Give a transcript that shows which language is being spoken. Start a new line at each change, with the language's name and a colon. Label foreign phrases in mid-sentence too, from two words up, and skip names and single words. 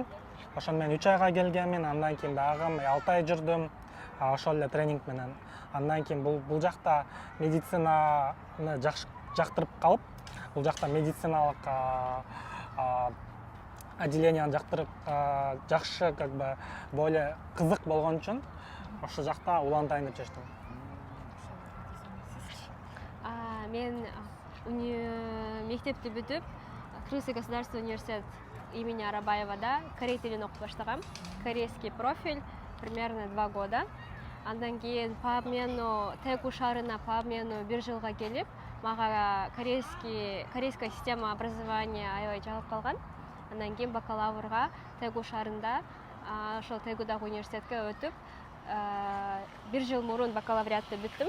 Kyrgyz: Ошону мен 3 айга келгенмин, андан кийин дагы 6 ай жүрдүм. Ошол эле тренинг менен. Андан кийин бул жакта медицинаны жактырып калып, бул жакта медициналык отделенияны жактырып, жакшы
Russian: как бы более
Kyrgyz: кызык болгон үчүн ошол жакта улантайын деп чечтим. Мен мектепти бүтүп, Кыргызский государственный университет имени Арабаевада корей тилин окуп баштагам.
Russian: Корейский профиль примерно 2 года.
Kyrgyz: Андан кийин
Russian: по обмену
Kyrgyz: Тэгу шаарына
Russian: по обмену
Kyrgyz: 1 жылга келип, мага
Russian: корейская система образования
Kyrgyz: аябай жагып калган. Андан кийин бакалаврга Тэгу шаарында, ошол Тэгудагы университетке өтүп, 1 жыл мурун бакалавриатты бүттүм.